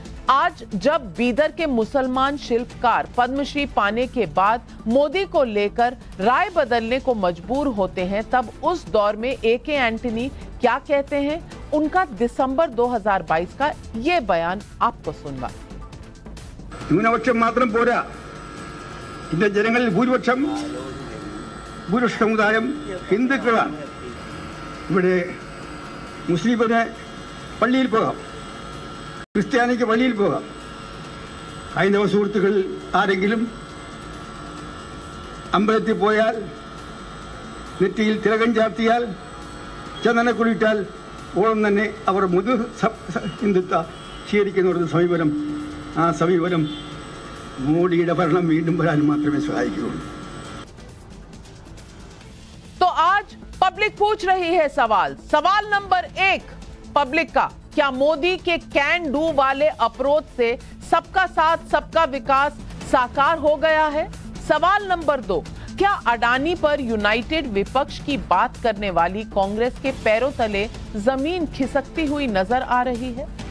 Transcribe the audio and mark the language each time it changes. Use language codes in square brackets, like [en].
[hi] आज जब बीदर के मुसलमान शिल्पकार पद्मश्री पाने के बाद मोदी को लेकर राय बदलने को मजबूर होते हैं, तब उस दौर में एके एंटनी क्या कहते हैं, उनका दिसंबर 2022 का ये बयान आपको सुनवा। [ml] ന്യൂനപക്ഷം മാത്രം പോരാ, ഇന്ത്യ ജനങ്ങളിൽ ഭൂരിപക്ഷ സമുദായം ഹിന്ദുക്കളാണ്. ഇവിടെ മുസ്ലിമിന് പള്ളിയിൽ പോകാം, ക്രിസ്ത്യാനിക്ക് പള്ളിയിൽ പോകാം. ഹൈന്ദവ സുഹൃത്തുക്കൾ ആരെങ്കിലും അമ്പലത്തിൽ പോയാൽ, നെറ്റിയിൽ തിലകം ചാർത്തിയാൽ, ചന്ദനക്കുളിയിട്ടാൽ ഓളം തന്നെ അവർ മുതു ഹിന്ദുത്വ സ്വീകരിക്കുന്ന ഒരു സമീപനം, ആ സമീപനം മോഡിയുടെ ഭരണം വീണ്ടും വരാൻ മാത്രമേ സഹായിക്കുകയുള്ളൂ. [hi] तो आज पब्लिक पूछ रही है सवाल नंबर 1 पब्लिक का, क्या मोदी के कैन डू वाले अप्रोच से सबका साथ सबका विकास साकार हो गया है? सवाल नंबर 2, क्या अडानी पर यूनाइटेड विपक्ष की बात करने वाली कांग्रेस के पैरों तले जमीन खिसकती हुई नजर आ रही है?